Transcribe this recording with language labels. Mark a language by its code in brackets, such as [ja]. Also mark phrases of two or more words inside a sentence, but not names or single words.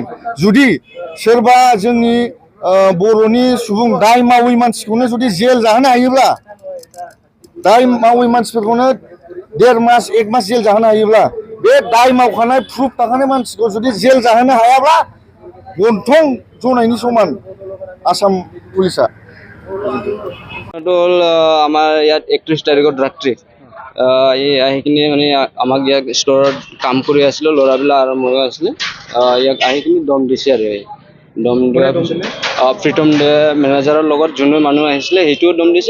[brx] जुदि सोरबा जोंनि बर'नि सुबुं दाय मावै मानसिखौनो जुदि जेल जाहोनो हायोब्ला, दाय मावै मानसिफोरखौनो 1.5 मास 1 मास जेल जाहोनो हायोब्ला, बे दाय मावखानाय प्रुफ थाखानाय मानसिखौ जुदि जेल जाहोनो हायाब्ला गन्थं जनायनि समान आसाम पुलिसा। [as] আমাৰ ইয়াত 31 তাৰিখত ৰাত্ৰি আহি কিনে মানে আমাক ইয়াক ষ্ট'ৰত কাম কৰি আছিলোঁ, ল'ৰাবিলাক আৰু ময়ো আছিলোঁ। ইয়াক আহি কিনে দম দিছে আৰু দম দিয়াৰ পিছত প্ৰীতম দে মেনেজাৰৰ লগত যোনটো মানুহ আহিছিলে সেইটোও দম দিছে।